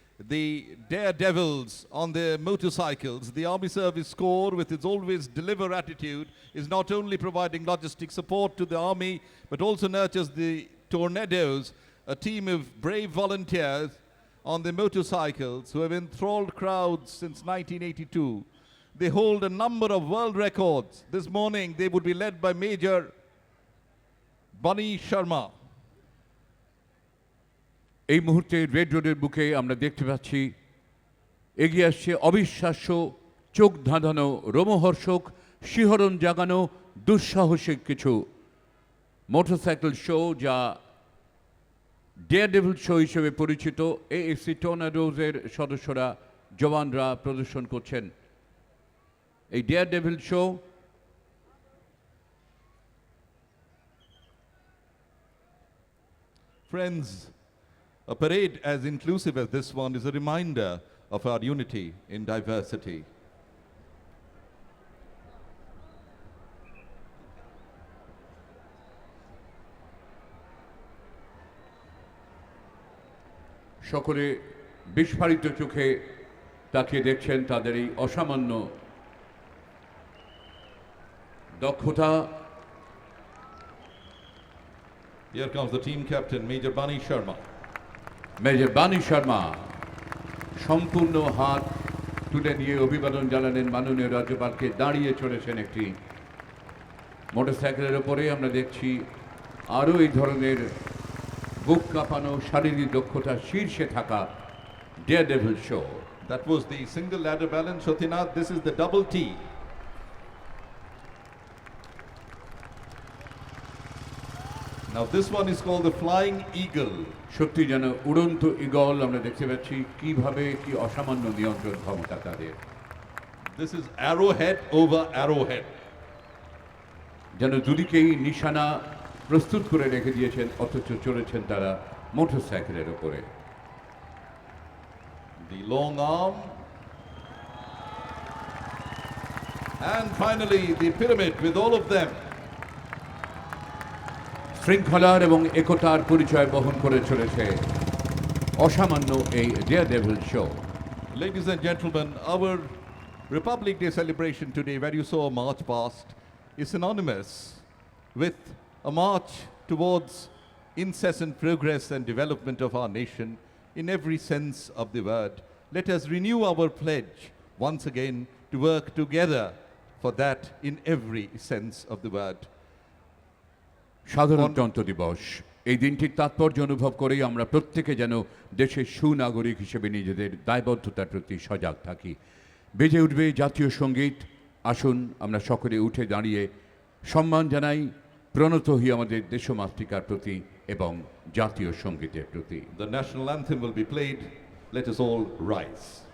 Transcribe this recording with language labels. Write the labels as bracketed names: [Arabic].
[English] The daredevils on their motorcycles, the Army Service Corps, with its always deliver attitude, is not only providing logistic support to the Army, but also nurtures the Tornadoes, a team of brave volunteers on their motorcycles who have enthralled crowds since 1982. They hold a number of world records. This morning, they would be led by Major Bunny Sharma. [Bangla] এই মুহূর্তে red রোডের বুকে আমরা দেখতে পাচ্ছি এগিয়ে আসছে অবিশ্বাস্য, চোখ ধাঁধানো, রোমহর্ষক, শিহরণ জাগানো, দুঃসাহসিক কিছু মোটরসাইকেল শো, যা ডেয়ারডেভিল শো হিসেবে পরিচিত। এএফসি টর্নাডোজের সদস্যরা, জওয়ানরা প্রদর্শন করছেন এই daredevil show. [English] Friends, a parade as inclusive as this one is a reminder of our unity in diversity. [Bangla] সকলে বিস্ফারিত চোখে তাকিয়ে দেখছেন তাদের এই অসামান্য দক্ষতা। [English] Here comes the team captain, Major Bunny Sharma. [Bangla] Major বাণী শর্মা সম্পূর্ণ হাত তুলে নিয়ে অভিবাদন জানালেন মাননীয় রাজ্যপালকে। দাঁড়িয়ে চলেছেন একটি মোটরসাইকেলের ওপরে। আমরা দেখছি আরও এই ধরনের বুক কাঁপানো শারীরিক দক্ষতার শীর্ষে থাকা daredevil show. [English] That was the single ladder balance, Shothinath. This is the double T. Now this one is called the Flying Eagle. [Bangla] সত্যি যেন উড়ন্ত ঈগল আমরা দেখতে পাচ্ছি, কিভাবে কি অসামান্য নিয়ন্ত্রণ ক্ষমতা তাদের। [English] This is arrowhead over arrowhead. [Bangla] যেন দুদিকেই নিশানা প্রস্তুত করে রেখে দিয়েছেন, অথচ চলেছেন তারা মোটরসাইকেলের উপরে। [English] The long arm. And finally the pyramid with all of them. [Bangla] শৃঙ্খলার এবং একতার পরিচয় বহন করে চলেছে অসামান্য এই daredevil show. [English] Ladies and gentlemen, our Republic Day celebration today, where you saw a march past, is synonymous with a march towards incessant progress and development of our nation in every sense of the word. Let us renew our pledge once again to work together for that in every sense of the word. [Bangla] সাধারণতন্ত্র দিবস, এই দিনটির তাৎপর্য অনুভব করেই আমরা প্রত্যেকে যেন দেশের সুনাগরিক হিসেবে নিজেদের দায়বদ্ধতার প্রতি সজাগ থাকি। বেজে উঠবে জাতীয় সঙ্গীত। আসুন আমরা সকলে উঠে দাঁড়িয়ে সম্মান জানাই, প্রণত হই আমাদের দেশমাতৃকার প্রতি এবং জাতীয় সঙ্গীতের প্রতি। [English] The national anthem will be played. Let us all rise.